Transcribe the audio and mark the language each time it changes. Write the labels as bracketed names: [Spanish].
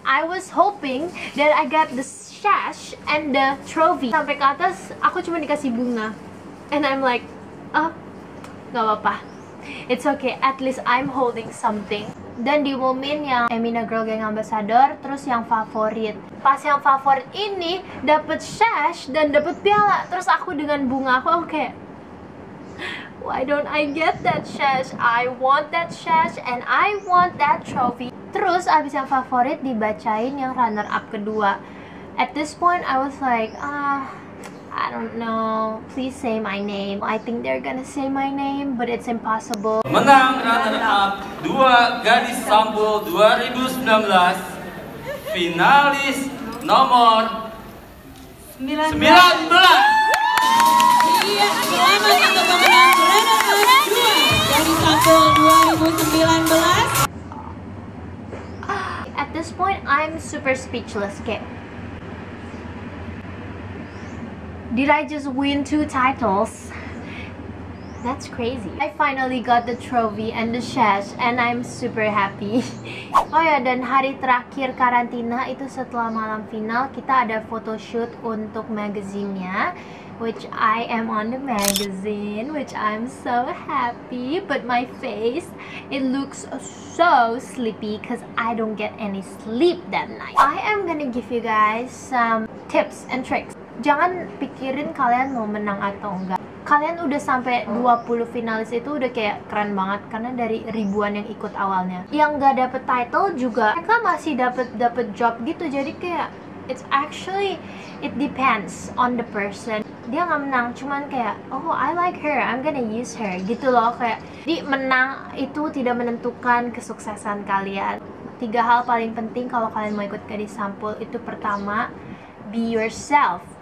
[English] I was hoping that I got the sash and the trophy. [Indonesian] Sampai ke atas aku cuma dikasih bunga. [English] And I'm like, oh, [Indonesian] gak apa-apa. [English] It's okay, at least I'm holding something. [Indonesian] Dan diumumin yang Emina Girl Gang Ambassador, terus yang favorit. Pas yang favorit ini dapet sash dan dapet piala. Terus aku dengan bunga aku kayak, [English] why don't I get that sash? I want that sash and I want that trophy. [Indonesian] Terus abis yang favorit dibacain yang runner up kedua. [English] At this point I was like, I don't know, please say my name. I think they're gonna say my name, but it's impossible. [Indonesian] Menang runner up 2 gadis sampul 2019, finalis nomor 19. Iya, selamat untuk pemenang runner-up 2 gadis sampul 2019. [English] At this point I'm super speechless. Kayak, did I just win 2 titles? That's crazy. I finally got the trophy and the sash and I'm super happy. [Indonesian] Oh ya, dan hari terakhir karantina itu setelah malam final kita ada photoshoot untuk magazinnya, [English] which I am on the magazine, which I'm so happy. But my face, it looks so sleepy because I don't get any sleep that night. I am gonna give you guys some tips and tricks. [Indonesian] Jangan pikirin kalian mau menang atau enggak. Kalian udah sampai 20 finalis itu udah kayak keren banget karena dari ribuan yang ikut awalnya. Yang nggak dapet title juga mereka masih dapet job gitu. Jadi kayak [English] it's actually, it depends on the person. [Indonesian] Dia nggak menang, cuman kayak, [English] oh I like her, I'm gonna use her [Indonesian] gitu loh. Kayak di menang itu tidak menentukan kesuksesan kalian. 3 hal paling penting kalau kalian mau ikut gadis sampul itu, pertama, [English] be yourself.